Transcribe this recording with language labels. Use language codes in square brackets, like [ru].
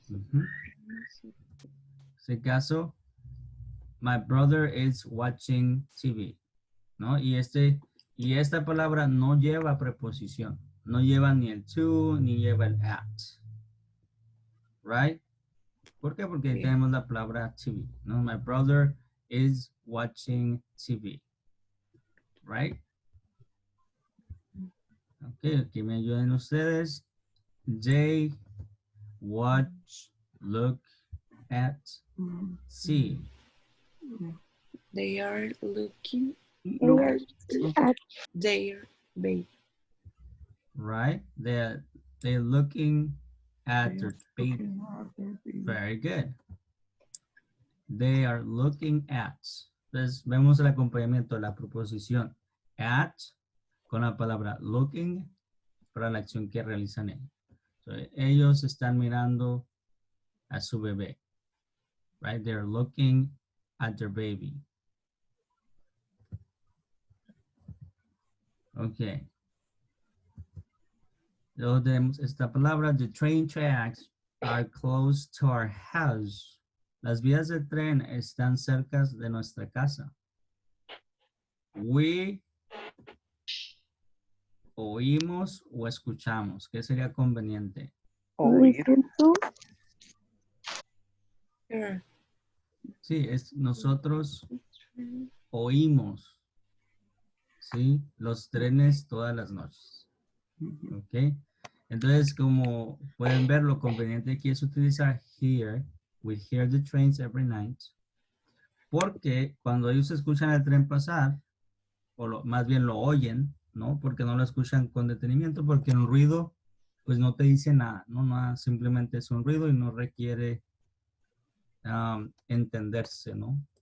[en] Ujú. [es] En este caso, [en] my brother is watching TV, ¿no? [es] Y esta palabra no lleva preposición, no lleva ni el to ni lleva el at, right? ¿Por qué? Porque ahí Bien. tenemos la palabra TV, ¿no? [en] My brother is watching TV, right? [es] Ok, aquí me ayuden ustedes. [en] They watch, look at, see. They are looking Look. at their baby. Right? They're looking at their baby. Very good. They are looking at. [es] Entonces, vemos el acompañamiento de la proposición at con la palabra looking para la acción que realizan ellos. So, ellos están mirando a su bebé. [en] Right? They're looking at their baby. Okay. [es] Luego tenemos esta palabra, [en] the train tracks are close to our house. [es] Las vías de tren están cerca de nuestra casa. We oímos o escuchamos. ¿Qué sería conveniente? Oír. [en] Sure. [es] Sí, es nosotros oímos, ¿sí? Los trenes todas las noches. ¿Ok? Entonces, como pueden ver, lo conveniente aquí es utilizar hear. [en] We hear the trains every night. [es] Porque cuando ellos escuchan el tren pasar, o más bien lo oyen, ¿no? Porque no lo escuchan con detenimiento, porque un ruido, pues no te dice nada, ¿no? Nada, simplemente es un ruido y no requiere entenderse, ¿no?